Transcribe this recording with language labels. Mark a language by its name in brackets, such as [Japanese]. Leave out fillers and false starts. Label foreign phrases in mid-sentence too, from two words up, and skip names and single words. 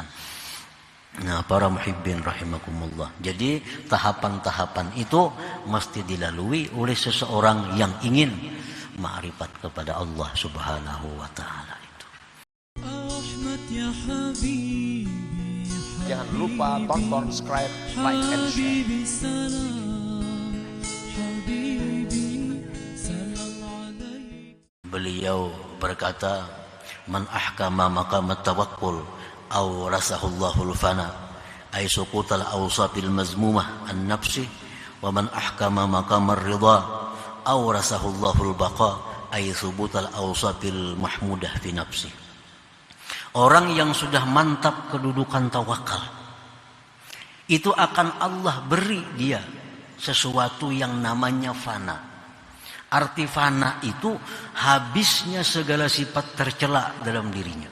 [Indonesian] Nah, para [Arabic] محبين رحمكم الله. [Indonesian] Jadi tahapan-tahapan itu mesti dilalui oleh seseorang yang ingin ma'rifat kepada Allah [Arabic] سبحانه وتعالى [Indonesian] itu. Jangan lupa tonton, subscribe, [English] like, and share. [Indonesian] Beliau berkata, [Arabic] "من أحكم مقام التوكل أورثه الله الفناء أي سقوط الأوصاف المذمومة النفس ومن أحكم مقام الرضا أورثه الله البقاء أي ثبوت الأوصاف المحمودة في النفس." [Indonesian] Orang yang sudah mantap kedudukan tawakal itu akan Allah beri dia sesuatu yang namanya fana. Arti fana itu habisnya segala sifat tercela dalam dirinya.